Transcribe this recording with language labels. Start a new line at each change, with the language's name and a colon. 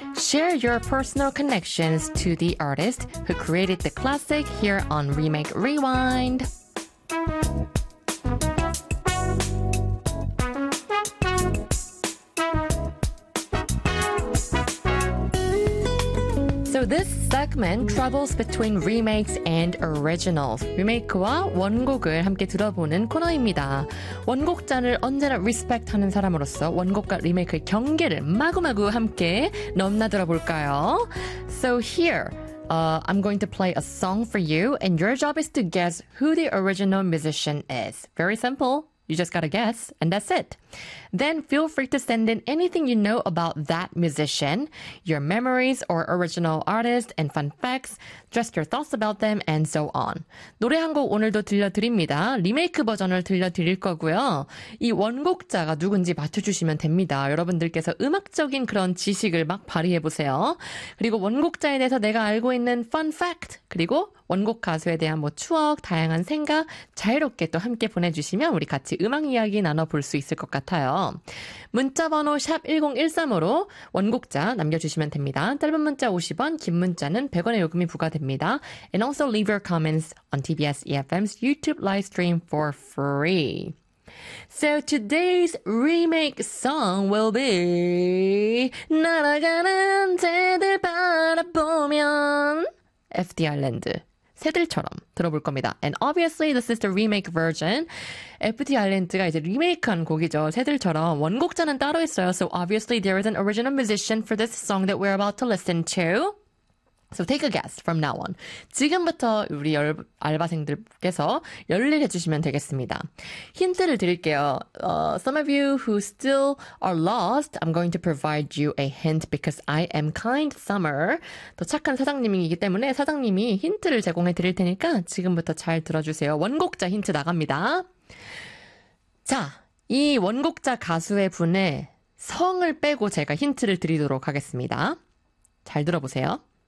English: Share your personal connections to the artist who created the classic here on Remake Rewind. So this segment travels between remakes and originals.
Korean: 리메이크와 원곡을 함께 들어보는 코너입니다. 원곡자를 언제나 리스펙트하는 사람으로서 원곡과 리메이크의 경계를 마구마구 함께 넘나들어 볼까요?
English: So here, I'm going to play a song for you and your job is to guess who the original musician is. Very simple. You just gotta guess, and that's it. Then feel free to send in anything you know about that musician, your memories or original artist and fun facts, just your thoughts about them, and so on.
Korean: 노래 한 곡 오늘도 들려드립니다. 리메이크 버전을 들려드릴 거고요. 이 원곡자가 누군지 맞춰주시면 됩니다. 여러분들께서 음악적인 그런 지식을 막 발휘해보세요. 그리고 원곡자에 대해서 내가 알고 있는 fun fact, 그리고 원곡 가수에 대한 뭐 추억, 다양한 생각 자유롭게 또 함께 보내주시면 우리 같이 음악 이야기 나눠볼 수 있을 것 같아요. 문자번호 샵 1013으로 원곡자 남겨주시면 됩니다. 짧은 문자 50원, 긴 문자는 100원의 요금이 부과됩니다.
English: And also leave your comments on TBS EFM's YouTube live stream for free. So today's remake song will be
Korean: 날아가는 새들 바라보면
English: F the Island 새들처럼
Korean: 들어볼 겁니다.
English: And obviously this is the remake version. FT Island가
Korean: 이제 리메이크한 곡이죠. 새들처럼 원곡자는 따로 있어요.
English: So obviously there is an original musician for this song that we're about to listen to. So take a guess from now on.
Korean: 지금부터 우리 알바생들께서 열일 해주시면 되겠습니다. 힌트를 드릴게요.
English: Some of you who still are lost, I'm going to provide you a hint because I am kind Summer.
Korean: 또 착한 사장님이기 때문에 사장님이 힌트를 제공해 드릴 테니까 지금부터 잘 들어주세요. 원곡자 힌트 나갑니다. 자, 이 원곡자 가수의 분의 성을 빼고 제가 힌트를 드리도록 하겠습니다. 잘 들어보세요.